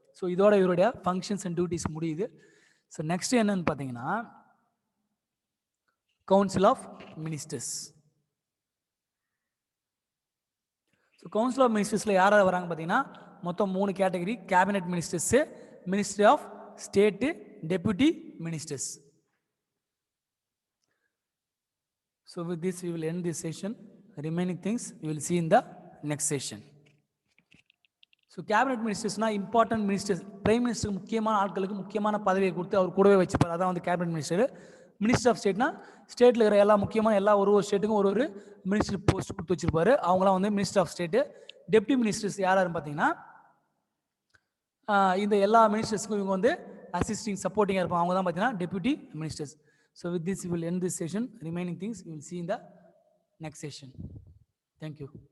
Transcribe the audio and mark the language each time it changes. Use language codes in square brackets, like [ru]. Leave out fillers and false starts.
[ta] So இதோட இவருடைய functions and duties முடியுது. ஸோ நெக்ஸ்ட் என்னன்னு பார்த்தீங்கன்னா council of ministers. So council of மினிஸ்டர்ஸில் யாராவது வராங்க பார்த்தீங்கன்னா மொத்தம் 3 category: cabinet ministers, ministry of state, deputy ministers. [en] So with this we will end this session. Remaining things we will see in the next session. So cabinet ministers na important ministers, prime minister [ta] முக்கியமான ஆட்களுக்கு முக்கியமான பதவியை கொடுத்து அவர் கூடவே வச்சுப்பார். அதான் வந்து cabinet minister. Minister of ஸ்டேட்னா ஸ்டேட்டில் இருக்கிற எல்லா முக்கியமான ஒரு ஸ்டேட்டுக்கும் ஒரு மினிஸ்டர் போஸ்ட் கொடுத்து வச்சிருப்பாரு. அவங்களாம் வந்து minister of state. Deputy ministers யாராருன்னு பார்த்தீங்கன்னா இந்த எல்லா மினிஸ்டர்ஸ்க்கும் இவங்க வந்து அசிஸ்டிங் சப்போர்ட்டிங்காக இருப்பாங்க. அவங்க தான் பார்த்தீங்கன்னா deputy ministers. [en] So with this we will end this session. Remaining things we will see in the next session. Thank you.